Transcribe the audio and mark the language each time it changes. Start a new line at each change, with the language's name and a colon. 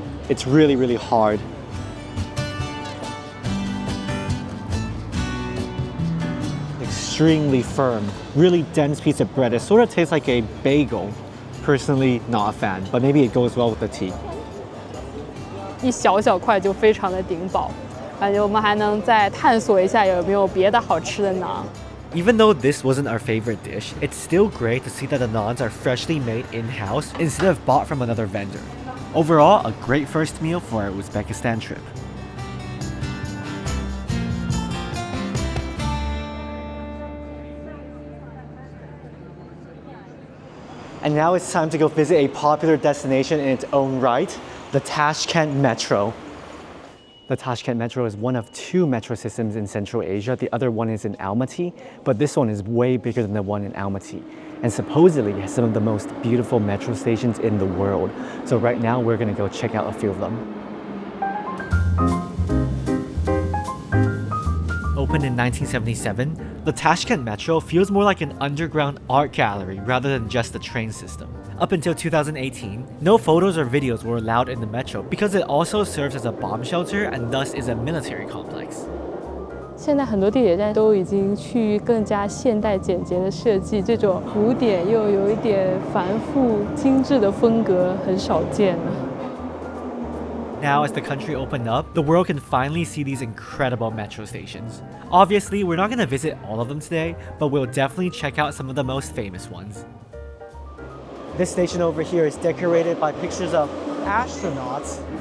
English: It's really, really hard. Extremely firm, really dense piece of bread. It sort of tastes like a bagel. Personally, not a fan, but maybe it goes well with the tea.
Chinese: 一小小块就非常的顶饱，感觉我们还能再探索一下有没有别的好吃的馕。
English: Even though this wasn't our favorite dish, it's still great to see that the naans are freshly made in-house instead of bought from another vendor. Overall, a great first meal for our Uzbekistan trip. And now it's time to go visit a popular destination in its own right, the Tashkent Metro. The Tashkent Metro is one of two metro systems in Central Asia. The other one is in Almaty, but this one is way bigger than the one in Almaty. And supposedly has some of the most beautiful metro stations in the world. So right now we're gonna go check out a few of them. Opened in 1977, the Tashkent Metro feels more like an underground art gallery rather than just a train system. Up until 2018, no photos or videos were allowed in the metro because it also serves as a bomb shelter and thus is a military complex.
Chinese: 现在很多地铁站都已经趋于更加现代简洁的设计，这种古典又有一点繁复精致的风格很少见了。
English: Now, as the country opened up, the world can finally see these incredible metro stations. Obviously, we're not going to visit all of them today, but we'll definitely check out some of the most famous ones. This station over here is decorated by pictures of astronauts.